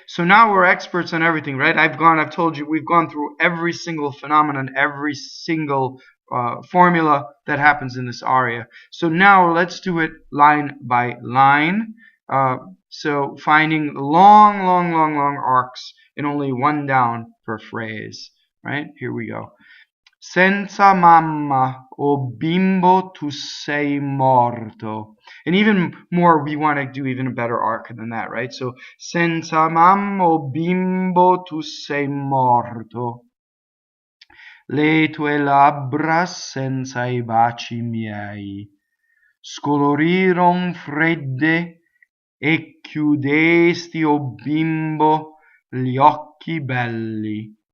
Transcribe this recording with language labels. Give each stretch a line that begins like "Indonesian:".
English: So now we're experts on everything, right? I've told you, we've gone through every single phenomenon, every single formula that happens in this aria. So now let's do it line by line. So finding long arcs and only one down per phrase, right? Here we go.
Italian: Senza mamma, o bimbo tu sei morto.
English: And even more, we want to do even a better arc than that, right?
Italian: So, senza mamma, o bimbo tu sei morto. Le tue labbra senza I baci miei. Scoloriroŋ fredde e cchiudesti, o bimbo, gli occhi belli.